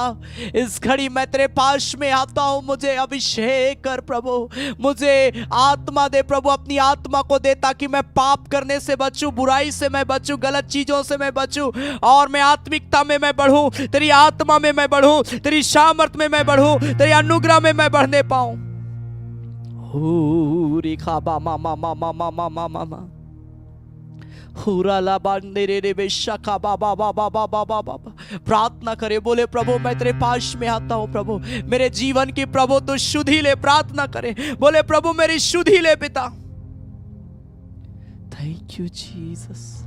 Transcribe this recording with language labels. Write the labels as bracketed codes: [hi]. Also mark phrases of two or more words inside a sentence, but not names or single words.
[hi] इस घड़ी मैं तेरे पास में आता हूँ। मुझे अभिषेक कर प्रभु, मुझे आत्मा दे प्रभु, अपनी आत्मा को दे ताकि मैं पाप करने से बचूं, बुराई से मैं बचूं, गलत चीजों से मैं बचूं और मैं आत्मिकता में मैं बढ़ूं, तेरी आत्मा में मैं बढ़ूं, तेरी सामर्थ में मैं बढ़ूं, तेरी अनुग्रह में मैं बढ़ने पाऊं। हो रेखा बा मा मा मा मा मा मा मा मा। प्रार्थना करे। बोले प्रभु मैं तेरे पास में आता हूँ। प्रभु मेरे जीवन की प्रभु तो शुद्धि ले। प्रार्थना करे। बोले प्रभु मेरी शुद्धि ले पिता। [en] Thank you Jesus.